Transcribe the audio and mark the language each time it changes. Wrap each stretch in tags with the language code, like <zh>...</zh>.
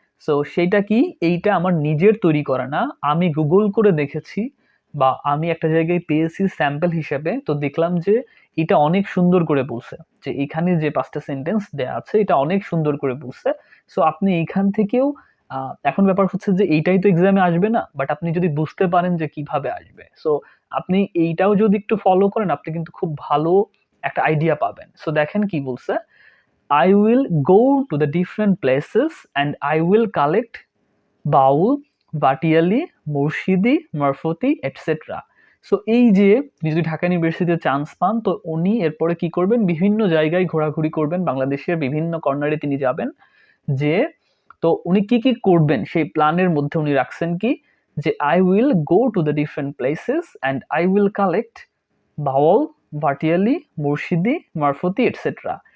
<bn>So সেইটা কি, এইটা আমার নিজের তৈরি করা না, আমি গুগল করে দেখেছি বা আমি একটা জায়গায় পেয়েছি স্যাম্পল হিসেবে, তো দেখলাম যে এটা অনেক সুন্দর করে বলছে, যে এখানে যে 5টা সেন্টেন্স দেয়া আছে এটা অনেক সুন্দর করে বলছে। সো আপনি এইখান থেকেও এখন ব্যাপার হচ্ছে যে এইটাই তো এক্সামে আসবে না, বাট আপনি যদি বুঝতে পারেন যে কিভাবে আসবে, সো আপনি এইটাও যদি একটু ফলো করেন, আপনি কিন্তু খুব ভালো একটা আইডিয়া পাবেন। সো দেখেন কি বলছে,</bn> <en>I will go to the different places and I will collect Baul, Bhatiali, Murshidi, Marfati etcetera.</en> <bn>So এই যে আপনি যদি ঢাকা ইউনিভার্সিটিতে চান্স পান, তো উনি এরপরে কি করবেন, বিভিন্ন জায়গায় ঘোরাঘুরি করবেন, বাংলাদেশের বিভিন্ন কর্নারে তিনি যাবেন। যে তো উনি কি কি করবেন সেই প্ল্যানের মধ্যে উনি রাখছেন কি, যে</bn> <en>I will go to the different places and I will collect</en> <bn>Bhawal, Bhatiali, Murshidi, মারফতি etcetera.</bn>